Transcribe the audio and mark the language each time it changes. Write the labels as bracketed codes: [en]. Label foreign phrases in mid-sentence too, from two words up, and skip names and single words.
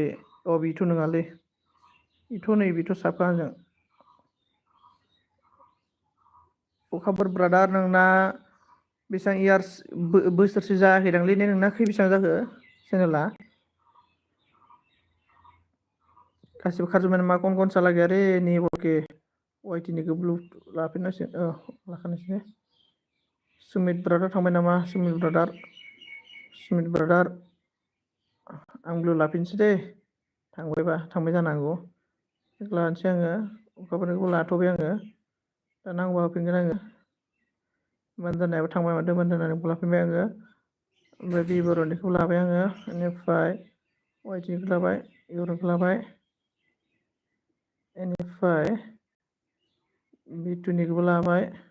[brx] बेथ' नङालै बेथ' साबखा आंजों। अखाफोर ब्रादार नोंना बेसेबां इयार्स बोसोरसे जायाखैदांलै ने, नोंना बेसेबां जाखो चेनेला? गासिबो खारजोब्बाय नामा? [hi] कौन सा लगे अरे नहीं [brx] बोके वाईटी निखौ ब्लु लाफिननांसिगोन लाखानोसै। सुमित ब्रादार थांबाय नामा? सुमित ब्रादार सुमित ब्रादार आं ब्लु लाफिनसै दे थांबाय जानो हागौ लानोसै आङो अखाफोरनिखौ लाथ'बाय आङो दा नांगौबा होफिनगोन आङो बान्दोनायाबो थांबाय माथो बान्दोनानिखौ लाफिनबाय आङो ओमफ्राय बि बर'निखौ लाबाय आङो बेनिफ्राय वाइटिखौ लाबाय इउर'खौ लाबाय बेनिफ्राय बिटुनिखौबो लाबाय